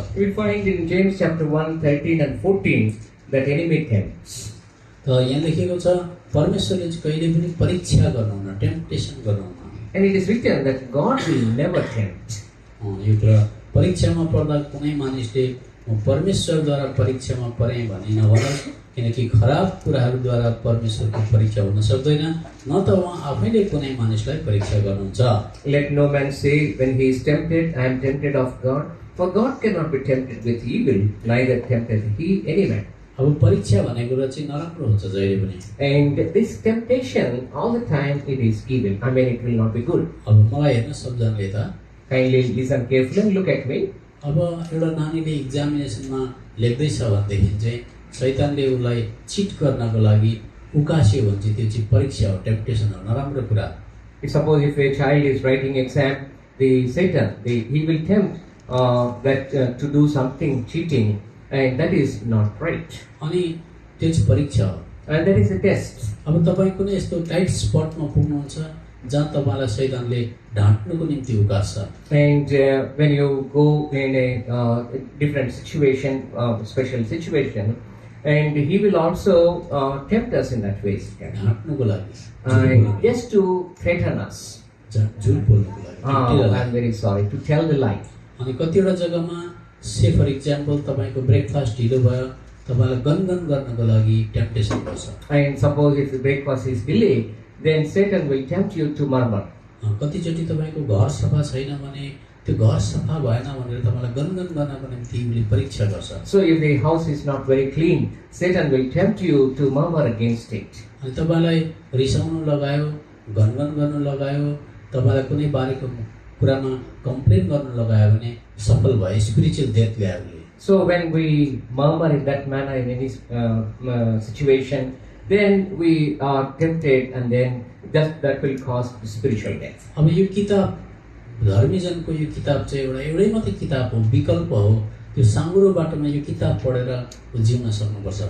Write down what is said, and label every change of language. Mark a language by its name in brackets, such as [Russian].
[English] We find in James chapter 1, 13 and 14 that enemy tempts. [Nepali] त यहाँ लेखेको छ परमेश्वरले चाहिँ कहिले पनि परीक्षा गर्नुहुन्न, टेम्पटेसन गर्नुहुन्न। [English] And it is written that God will never tempt. [Nepali] यो कुरा परीक्षामा पर्दा कुनै मानिसले म परमेश्वरद्वारा परीक्षामा परेँ भनी नभनोस्, किनकि खराब कुराहरूद्वारा परमेश्वरको परीक्षा हुन सक्दैन, न त उहाँ आफैले कुनै मानिसलाई परीक्षा गर्नुहुन्छ। [English] Let no man say when he is tempted, I am tempted of God. For God cannot be tempted with evil, neither tempteth he any man. [Nepali] अब परीक्षा भनेको कुरा चाहिँ नराम्रो हुन्छ जहिले पनि। [English] And this temptation, all the time, it is evil. I mean, it will not be good. [Nepali] अब मलाई हेर्न सबजनाले त [English] Kindly listen carefully and look at me. [Nepali] अब एउटा नानीले एक्जामिनेसनमा लेख्दैछ भनेदेखि चाहिँ शैतानले उसलाई चिट गर्नको लागि उकास्यो भने चाहिँ त्यो चाहिँ परीक्षा हो, टेम्पटेसन हो, नराम्रो कुरा। [English] Suppose if a child is writing exam, the Satan, he will tempt that to do something cheating, and that is not right. [Nepali] अनि त्यो चाहिँ परीक्षा हो। [English] And that is a test. [Nepali] अब तपाईँ कुनै यस्तो टाइट स्पटमा पुग्नुहुन्छ जहाँ तपाईँलाई शैतानले ढाँट्नुको निम्ति उकास्छ। [English] And when you go in a different situation, special situation, and he will also tempt us in that way. [Nepali] ढाँट्नुको लागि, [English] Just to threaten us. [Nepali] झुट बोल्नुको लागि, [English] Oh, I'm very sorry, to tell the lie. [Nepali] अनि कतिवटा जग्गामा [English] say for example [Nepali] तपाईँको breakfast ढिलो भयो, तपाईँलाई गनगन गर्नको लागि टेम्पटेसन गर्छ। [English] And suppose if the breakfast is delayed, then Satan will tempt you to murmur. [Nepali] कतिचोटि तपाईँको घर सफा छैन भने त्यो घर सफा भएन भनेर तपाईँलाई गनगन गर्नको निम्ति उसले परीक्षा गर्छ। [English] So if the house is not very clean, Satan will tempt you to murmur against it. [Nepali] अनि तपाईँलाई रिसाउनु लगायो, गनगन गर्नु लगायो, तपाईँलाई कुनै बारेको कुरामा कम्प्लेन गर्नु लगायो भने सफल भयो, स्पिरिचुअल डेथ ल्यायो उसले। [English] So when we murmur in that manner in any situation, then we are tempted, and then that will cause spiritual death. [Nepali] अब यो किताब धर्मीजनको यो किताब चाहिँ एउटै मात्रै किताब हो, विकल्प हो। त्यो साँघुरो बाटोमा यो किताब पढेर जिउन सक्नुपर्छ।